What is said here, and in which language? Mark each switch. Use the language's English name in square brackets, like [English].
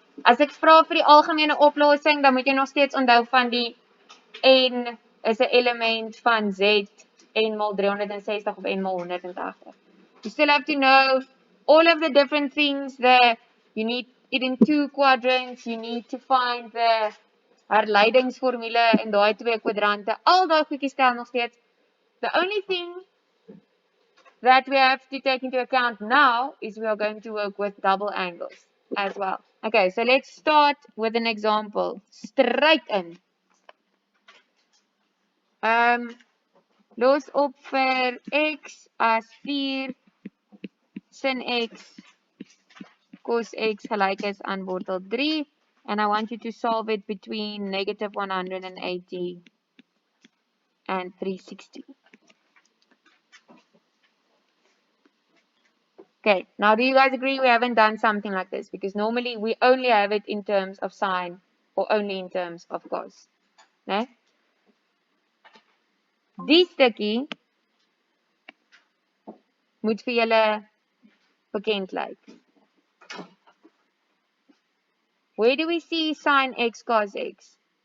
[Afrikaans] As ek vra vir die algemene oplossing, dan moet jy nog steeds onthou van die n is 'n element van z n mal 360 of n mal 180. [English] You still have to know all of the different things there. You need it in 2 quadrants. You need to find the [Afrikaans] herleidingsformule in daai 2 kwadrante. Al daai goedjies tel nog steeds. [English] The only thing that we have to take into account now is we are going to work with double angles as well. Okay, so let's start with an example. Straight in. [Afrikaans] Los op vir x as 4 sin x cos x gelyk is aan wortel 3. [English] And I want you to solve it between negative 180 and 360. Okay, now do you guys agree we haven't done something like this? Because normally we only have it in terms of sine or only in terms of cos. [Afrikaans] Nee? Die stukkie moet vir julle bekend lyk. [English] Where do we see sine x cos x?